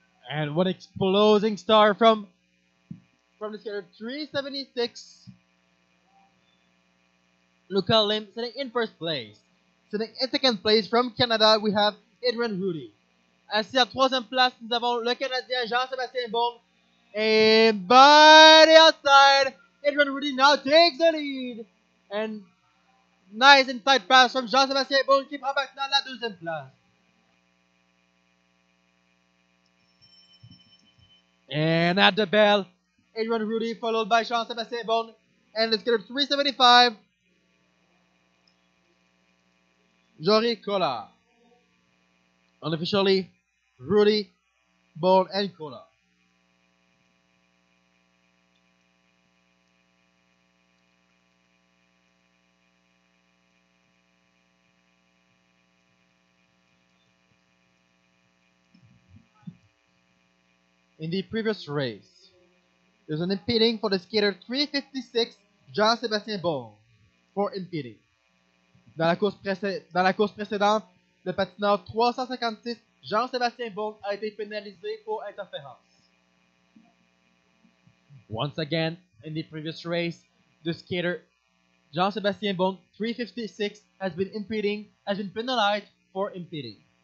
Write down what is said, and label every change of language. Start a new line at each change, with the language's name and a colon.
English: And one exploding star from the skater 376, Luca Lim, sitting in first place. Sitting in second place from Canada, we have Adrian Rudy.
French: Assis à troisième place, nous avons le Canadien Jean-Sébastien Bon.
English: And by the outside, Adrian Rudy now takes the lead. And nice inside pass from Jean-Sébastien Bon
French: qui prend maintenant la deuxième place.
English: And at the bell, Adrian Rudy followed by Jean-Sébastien Bon. And let's get 375. Jory Kola. Unofficially, Rudy, Bon, and Kola. In the previous race, there's an impeding for the skater 356, Jean-Sébastien Bon, for impeding.
French: Dans la course précédente, le patineur 356, Jean-Sébastien Bon, a été pénalisé pour interférence.
English: Once again, in the previous race, the skater Jean-Sébastien Bon, 356, has been penalized for impeding.